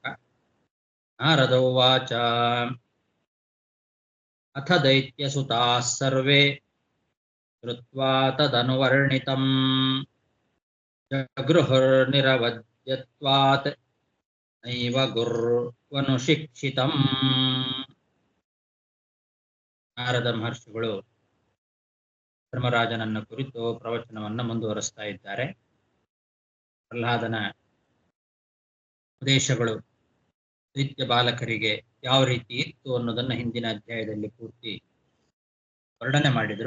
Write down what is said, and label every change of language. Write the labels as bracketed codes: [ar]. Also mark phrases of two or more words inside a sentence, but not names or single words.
[sa] ನಾರದ ಉವಾಚ ಅಥ ದೈತ್ಯಸುತಾಃ ಸರ್ವೇ ಶ್ರುತ್ವಾ ತದನುವರ್ಣಿತಂ ಜಗೃಹುರ್ನಿರವದ್ಯತ್ವಾತ್ ನೈವ ಗುರ್ವನುಶಿಕ್ಷಿತಂ. [kn] ನಾರದ ಮಹರ್ಷಿಗಳು ಧರ್ಮರಾಜನನ್ನ ಕುರಿತು ಪ್ರವಚನವನ್ನು ಮುಂದುವರಿಸ್ತಾ ಇದ್ದಾರೆ. ಪ್ರಹ್ಲಾದನ ಉಪದೇಶಗಳು ದೈತ್ಯ ಬಾಲಕರಿಗೆ ಯಾವ ರೀತಿ ಇತ್ತು ಅನ್ನೋದನ್ನ ಹಿಂದಿನ ಅಧ್ಯಾಯದಲ್ಲಿ ಪೂರ್ತಿ ವರ್ಣನೆ ಮಾಡಿದರು.